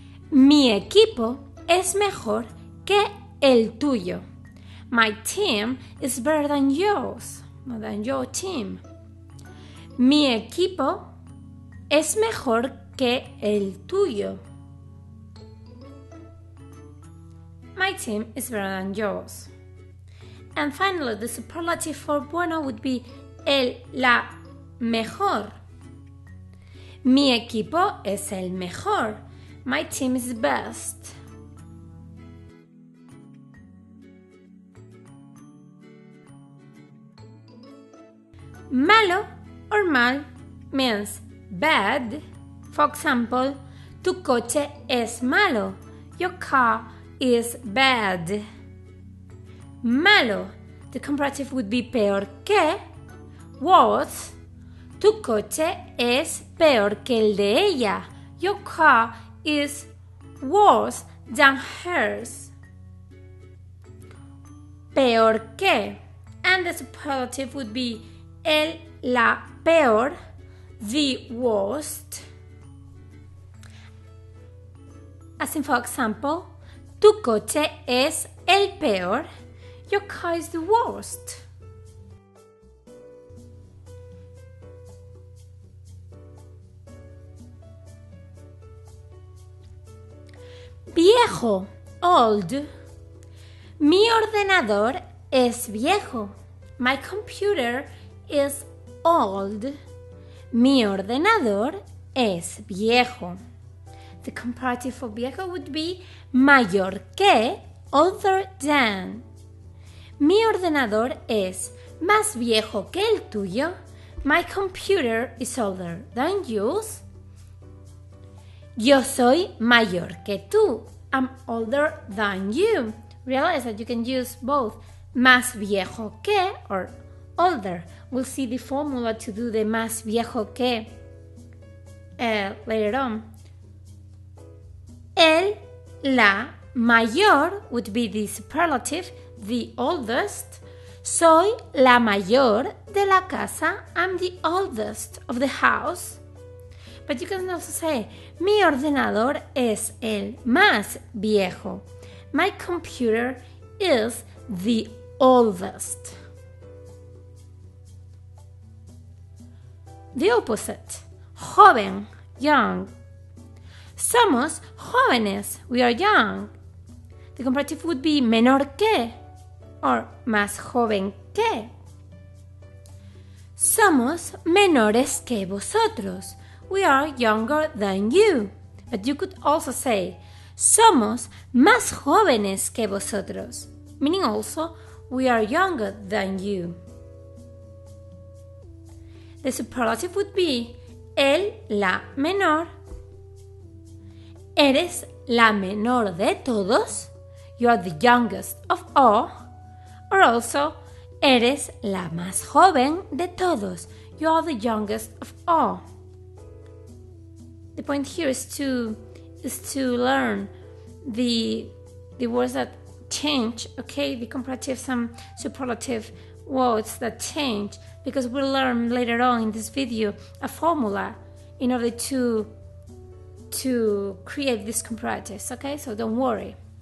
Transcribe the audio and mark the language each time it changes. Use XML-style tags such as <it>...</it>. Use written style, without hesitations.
<es>Mi equipo es mejor que el tuyo.</es> <en>My team is better than yours, than your team.</en> <es>Mi equipo es mejor que el tuyo.</es> <en>My team is better than yours. And finally, the superlative for bueno would be la mejor.</en> <es>Mi equipo es el mejor.</es> <en>My team is the best. Malo or mal means bad. For example,</en> <es>tu coche es malo.</es> <en>Your car is bad. Malo. The comparative would be peor que. Worse.</en> <es>Tu coche es peor que el de ella.</es> <en>Your car is worse than hers. Peor que. And the superlative would be la peor, the worst. As in, for example,</en> <es>tu coche es el peor.</es> <en>Your car is the worst.</en> <es>Viejo,</es> <en>old.</en> <es>Mi ordenador es viejo.</es> <en>My computer is old.</en> <es>Mi ordenador es viejo.</es> <en>The comparative for viejo would be mayor que, older than.</en> <es>Mi ordenador es más viejo que el tuyo.</es> <en>My computer is older than yours.</en> <es>Yo soy mayor que tú.</es> <en>I'm older than you. Realize that you can use both más viejo que or older. We'll see the formula to do the más viejo que later on. La mayor would be the superlative, the oldest.</en> <es>Soy la mayor de la casa.</es> <en>I'm the oldest of the house. But you can also say,</en> <es>mi ordenador es el más viejo.</es> <en>My computer is the oldest. The opposite, joven, young.</en> <es>Somos jóvenes,</es> <en>we are young. The comparative would be menor que or más joven que.</en> <es>Somos menores que vosotros.</es> <en>We are younger than you. But you could also say,</en> <es>somos más jóvenes que vosotros.</es> <en>Meaning also, we are younger than you. The superlative would be la menor.</en> <es>eres la menor de todos.</es> <en>You are the youngest of all. Or also,</en> <es>eres la más joven de todos.</es> <en>You are the youngest of all. The point here is to learn the words that change, okay? The comparatives and superlative words that change, because we'll learn later on in this video a formula in order to create these comparatives, okay? So don't worry.</en>